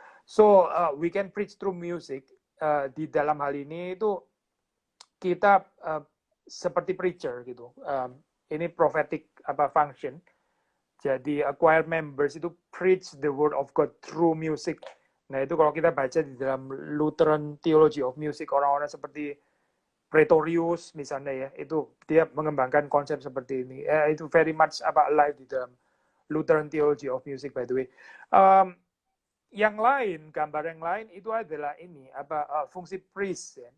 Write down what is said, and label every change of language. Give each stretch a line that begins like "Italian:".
English: So we can preach through music.
Indonesian: Di dalam hal ini itu kita seperti preacher gitu. Ini
English: prophetic function. Jadi choir members itu preach the word of God through music.
Indonesian: Nah itu kalau kita baca di dalam Lutheran Theology of Music, orang-orang seperti Pretorius misalnya ya, itu dia mengembangkan konsep seperti ini.
English: Itu very much alive
Indonesian: di dalam
English: Lutheran Theology of Music by the way.
Indonesian: Yang lain, gambar yang lain itu adalah ini fungsi priest ya.